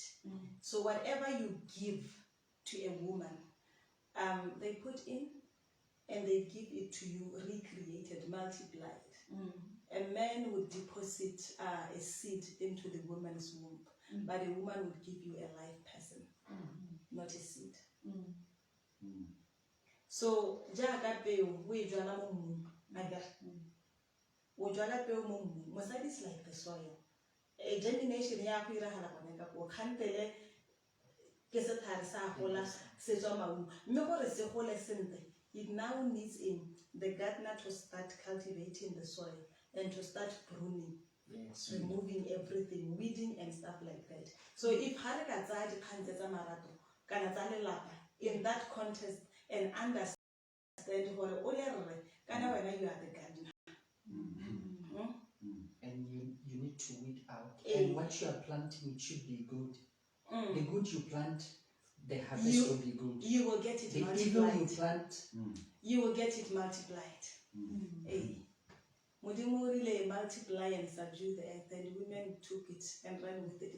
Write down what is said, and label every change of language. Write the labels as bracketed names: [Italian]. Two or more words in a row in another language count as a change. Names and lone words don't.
[English] So whatever you give to a woman, they put in and they give it to you recreated, multiplied. A man would deposit a seed into the woman's womb, but a woman would give you a live person, not a seed. So, [Tswana] jaaka peo o e jwala mo mmung, o jwala peo mo mmung. [English] Mosadi is like the soil. [Tswana] A germination ya go iragala gone ka go khantele ke setlhare sa gola se tswa maungo. Mme gore se gole sentle, [English] it now needs the gardener to start cultivating the soil and to start pruning, removing everything, weeding and stuff like that. So if [Tswana] ha re ka tsaya dikgang tsa marato kana tsa lelapa [English] in that context and understand [Tswana] gore o le rre kana wena [English] you are the gardener. And you need to weed out. And what you are planting, it should be good. The good you plant, the harvest will be good. You will get it the multiplied. evil you plant, you will get it multiplied. Modimo really multiply and subdue the earth, and women took it and ran with it.